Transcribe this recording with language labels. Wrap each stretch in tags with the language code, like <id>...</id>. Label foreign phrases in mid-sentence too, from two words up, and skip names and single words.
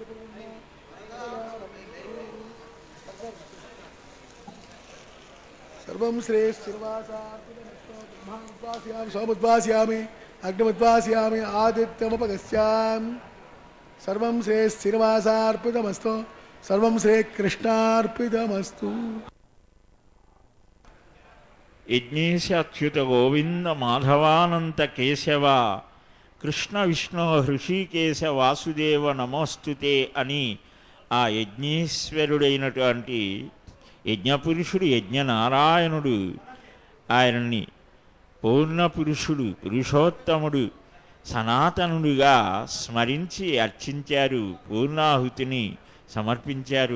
<sa>सर्वं श्रीनिवासार्पणमस्तु ब्रह्माण्डमुद्वासयामि सोमुद्वासयामि अग्निमुद्वासयामि आदित्यमुपगस्यामि सर्वं श्रीनिवासार्पितमस्तु सर्वं श्रीकृष्णार्पितमस्तु యజ్ఞేశాచ్యుత గోవింద మాధవానంత కేశవ కృష్ణ విష్ణు హృషికేశ వాసుదేవ నమోస్తుతే</sa> <te>అని ఆ యజ్ఞేశ్వరుడైనటువంటి యజ్ఞపురుషుడు యజ్ఞనారాయణుడు ఆయనని పూర్ణపురుషుడు పురుషోత్తముడు సనాతనుడిగా స్మరించి అర్చించారు, పూర్ణాహుతిని సమర్పించారు.</te>